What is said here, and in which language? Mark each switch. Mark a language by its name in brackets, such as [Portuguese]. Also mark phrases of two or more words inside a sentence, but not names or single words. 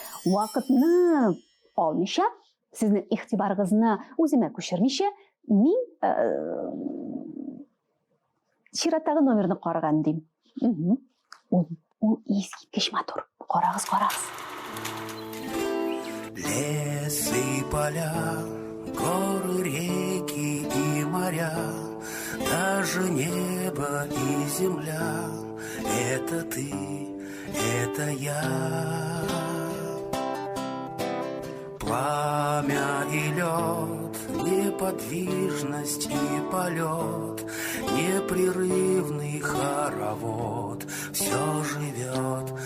[Tatar] Вакытны алмыйча, сезнең игътибарыгызны үземә күчермичә, мин чираттагы номерны караган дим. Ул искиткеч матур. Карагыз. [Russian] Лес и поля, горы, реки и моря, даже небо и земля — это ты, это я. Пламя и лед, неподвижность и полет, непрерывный хоровод, все живет.